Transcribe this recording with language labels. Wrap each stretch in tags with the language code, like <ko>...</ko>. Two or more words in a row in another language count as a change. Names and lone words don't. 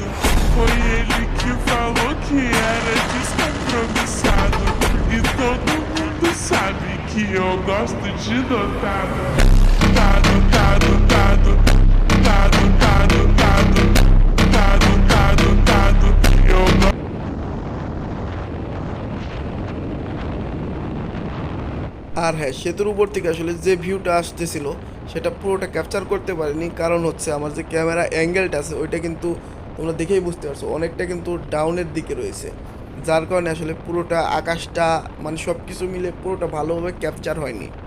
<pt>Foi ele que falou que era descompromissado. E todo mundo sabe que eu gosto de dotado. Dado, dado, dado, dado, dado, dado, dado, dado, dado. Eu gosto.</pt> <bn>আর হ্যাঁ, সেতুর উপর থেকে আসলে যে ভিউটা আসতেছিল সেটা পুরোটা ক্যাপচার করতে পারিনি, কারণ হচ্ছে আমার যে</bn> <en>camera angleটা</en> <bn>আছে ওইটা কিন্তু তোমরা দেখেই বুঝতে পারছো অনেকটা কিন্তু ডাউনের দিকে রয়েছে, যার কারণে আসলে পুরোটা আকাশটা মানে সব কিছু মিলে পুরোটা ভালোভাবে ক্যাপচার হয়নি।</bn>